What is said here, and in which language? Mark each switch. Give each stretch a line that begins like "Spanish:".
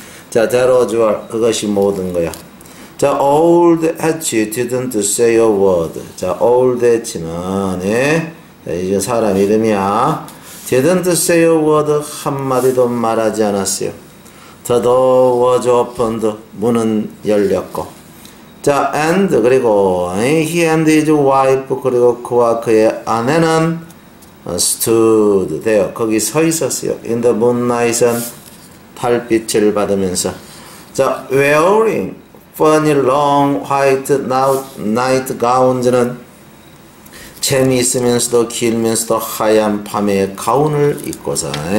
English: 자, that was all.
Korean: 그것이 모든 거야.
English: 자, old H didn't say a word.
Korean: 자, old H는, 예? 자, 이제 사람 이름이야.
English: didn't say a word.
Korean: 한마디도 말하지 않았어요.
English: The door was opened.
Korean: 문은 열렸고.
English: 자, and, 그리고, he and his wife,
Korean: 그리고 그와 그의 아내는
English: stood there.
Korean: 거기 서 있었어요.
English: in the moonlight은
Korean: 달빛을 받으면서.
English: 자, wearing funny long white night gowns는
Korean: 재미있으면서도 길면서도 하얀 밤의 가운을 입고서.